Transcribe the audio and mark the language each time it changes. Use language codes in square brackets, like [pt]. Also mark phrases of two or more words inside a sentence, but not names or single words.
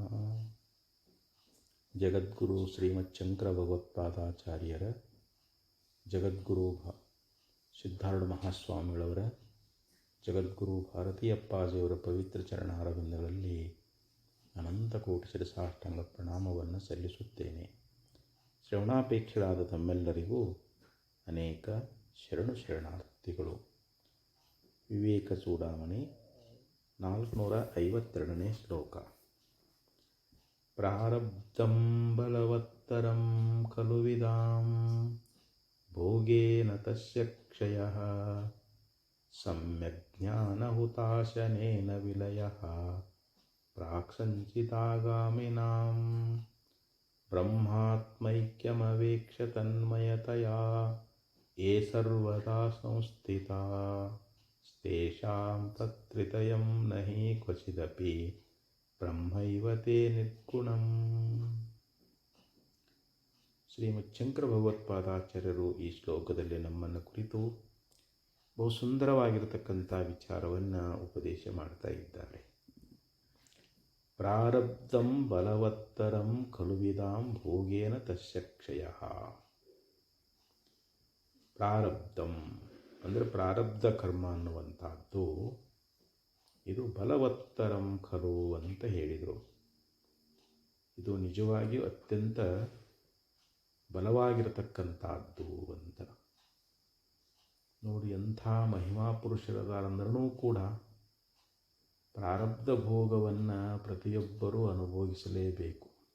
[kn] ಜಗದ್ಗುರು ಶ್ರೀಮಚ್ಛಂಕರ ಭಗವತ್ಪಾದಾಚಾರ್ಯರ ಜಗದ್ಗುರು ಸಿದ್ಧಾರೂಢ ಮಹಾಸ್ವಾಮಿಗಳವರ ಜಗದ್ಗುರು ಭಾರತೀಯಪ್ಪಾಜಿಯವರ ಪವಿತ್ರ ಚರಣಾರವಿಂದಗಳಲ್ಲಿ ಅನಂತ ಕೋಟಿ ಶಿರಸಾಷ್ಟಾಂಗ ಪ್ರಣಾಮವನ್ನು ಸಲ್ಲಿಸುತ್ತೇನೆ. ಶ್ರವಣಾಪೇಕ್ಷರಾದ ತಮ್ಮೆಲ್ಲರಿಗೂ ಅನೇಕ ಶರಣಾರ್ಥಿಗಳು. ವಿವೇಕ ಚೂಡಾಮಣಿ 452ನೇ ಶ್ಲೋಕ. [sa] ಪ್ರಾರಬ್ಧಂ ಬಲವತ್ತರಂ ಖಲು ವಿದಾಂ ಭೋಗೇನ ತಸ್ಯ ಕ್ಷಯಃ ಸಮ್ಯಕ್ ಜ್ಞಾನಹುತಾಶನೇನ ವಿಲಯಃ ಪ್ರಾಕ್ಸಂಚಿತಾಗಾಮಿನಾಂ ಬ್ರಹ್ಮಾತ್ಮೈಕ್ಯಮವೇಕ್ಷ್ಯ ತನ್ಮಯತಯಾ ಯೇ ಸರ್ವದಾ ಸಂಸ್ಥಿತಾ ತೇಷಾಂ ತತ್ತ್ರಿತಯಂ ನಹಿ ಕ್ವಚಿದಪಿ ಬ್ರಹ್ಮೈವ ತೇ ನಿರ್ಗುಣಂ. [kn] ಶ್ರೀಮಚ್ಛಂಕರ ಭಗವತ್ಪಾದಾಚಾರ್ಯರು ಈ ಶ್ಲೋಕದಲ್ಲಿ ನಮ್ಮನ್ನು ಕುರಿತು ಬಹು ಸುಂದರವಾಗಿರತಕ್ಕಂಥ ವಿಚಾರವನ್ನು ಉಪದೇಶ ಮಾಡ್ತಾ ಇದ್ದಾರೆ. [sa] ಪ್ರಾರಬ್ಧಂ ಬಲವತ್ತರಂ ಖಲು ವಿದಾಂ ಭೋಗೇನ ತಸ್ಯ ಕ್ಷಯಃ. [kn] ಪ್ರಾರಬ್ಧಂ ಅಂದರೆ ಪ್ರಾರಬ್ಧ ಕರ್ಮ ಅನ್ನುವಂಥದ್ದು ಇದು [sa] ಬಲವತ್ತರಂ ಖಲು [kn] ಅಂತ ಹೇಳಿದರು. ಇದು ನಿಜವಾಗಿಯೂ ಅತ್ಯಂತ ಬಲವಾಗಿರತಕ್ಕಂಥದ್ದು ಅಂತ. ನೋಡಿ, ಎಂಥ ಮಹಿಮಾ ಪುರುಷರದಾರಂದ್ರೂ ಕೂಡ ಪ್ರಾರಬ್ಧ ಭೋಗವನ್ನು ಪ್ರತಿಯೊಬ್ಬರೂ ಅನುಭವಿಸಲೇಬೇಕು.